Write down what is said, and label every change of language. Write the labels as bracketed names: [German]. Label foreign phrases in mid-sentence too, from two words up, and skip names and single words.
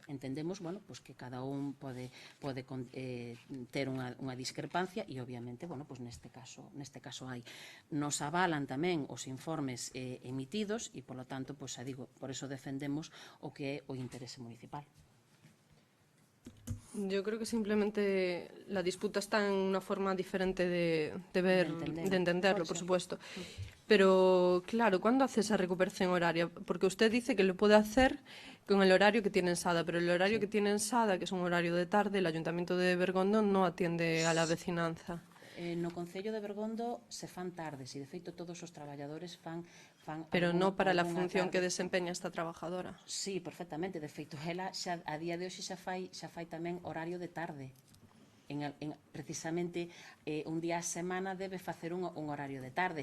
[Galician] Entendemos, pois que cada un pode ter unha discrepancia e obviamente, pois neste caso hai. [Spanish] Nos avalan [Galician] tamén os informes emitidos e, polo tanto, pois digo, [Spanish] por eso [Galician] defendemos o que é o interese municipal. [Spanish] Yo creo que simplemente la disputa está en una forma diferente de entenderlo, por supuesto. Pero, claro, ¿cuándo hace esa recuperación horaria? Porque usted dice que lo puede hacer con el horario que tiene en Sada, pero el horario que tiene en Sada, que es un horario de tarde, el Ayuntamiento de Bergondo no atiende a la vecinanza. [Galician] No Concello de Bergondo se fan tardes e, de feito, todos os traballadores fan pero non para a función que desempeña [Spanish] esta trabajadora. [Galician] Sí, perfectamente. De feito, ela a día de hoxe xa fai tamén horario de tarde. Precisamente un día a semana debe facer un horario de tarde.